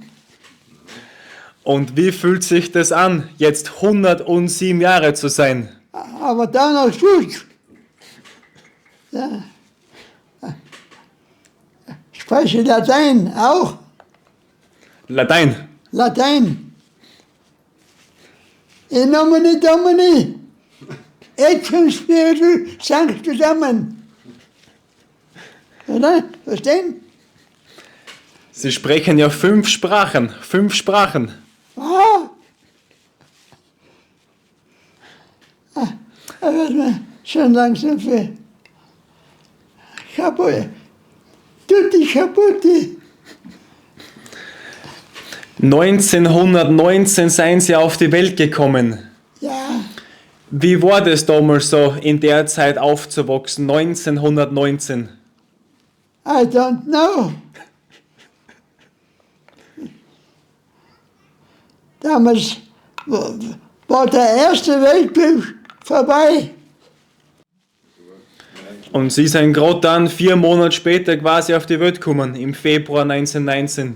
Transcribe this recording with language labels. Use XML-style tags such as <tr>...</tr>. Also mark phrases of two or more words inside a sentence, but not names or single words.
<de>Und wie fühlt sich das an, jetzt 107 Jahre zu sein? Aber dann noch gut. Ja. Spreche Latein auch. Latein. Latein.</de> <la>In nomine Domini. Et cum Spiritu Sanctus Amen.</la> <de>Oder? Verstehen? Sie sprechen ja 5 Sprachen. 5 Sprachen. Ah. Da wird mir schon langsam viel. Kaputt.</de> <it>Tutti kaputti.</it> <de>1919 seien Sie auf die Welt gekommen. Ja, Wie war das damals so, in der Zeit aufzuwachsen, 1919?</de> <en>I don't know.</en> <de>Damals war der Erste Weltkrieg vorbei. Und Sie sind gerade dann 4 Monate später quasi auf die Welt gekommen, im Februar 1919.</de>